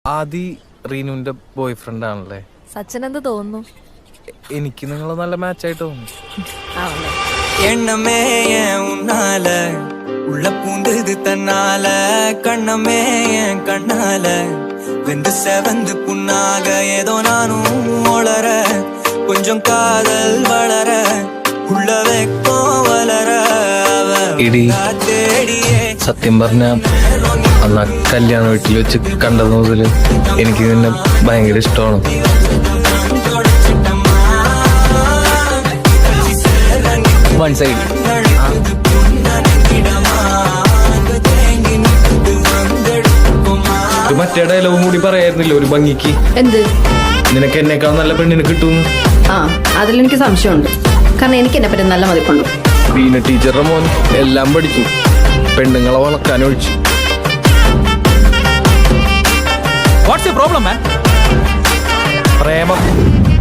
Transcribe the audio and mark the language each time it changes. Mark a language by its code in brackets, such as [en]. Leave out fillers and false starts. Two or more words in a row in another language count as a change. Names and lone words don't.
[ml] ആദി റീനുവിന്റെ [en] boy friend [ml] ആണല്ലേ? സച്ചിൻ എന്ത് തോന്നുന്നു? എനിക്ക് നിങ്ങൾ നല്ല മാച്ചായിട്ട് തോന്നുന്നു. [ta] எண்ணமே என் உன்னால உள்ள பூந்தது தன்னால கண்ணமே என் கண்ணால வெந்து செவந்து புண்ணாக ஏதோ நானும் வளர கொஞ்சம் காதல் வளர உள்ள வெக்கம் வளர [ml] ഇടി സത്യം പറഞ്ഞ അന്ന് കല്യാണ വീട്ടിൽ വെച്ച് കണ്ടത് മുതൽ എനിക്ക് നിന്നെ ഭയങ്കര ഇഷ്ടമാണ്. [en] one side [ml] മറ്റേ ഡയലോഗും കൂടി പറയായിരുന്നില്ല ഒരു ഭംഗിക്ക്? എന്ത്? നിനക്ക് എന്നെക്കാൾ നല്ല പെണ്ണിന് കിട്ടുന്നു. ആ, അതിലെനിക്ക് സംശയമുണ്ട്. കാരണം എനിക്ക് എന്നെ പറ്റി നല്ല മതിപ്പുണ്ട്. ബീന ടീച്ചറുടെ മോൻ എല്ലാം പഠിച്ചു, പെണ്ണുങ്ങളെ വളർത്താൻ ഒഴിച്ചു. [en] What's your problem, man? [ml] പ്രേമം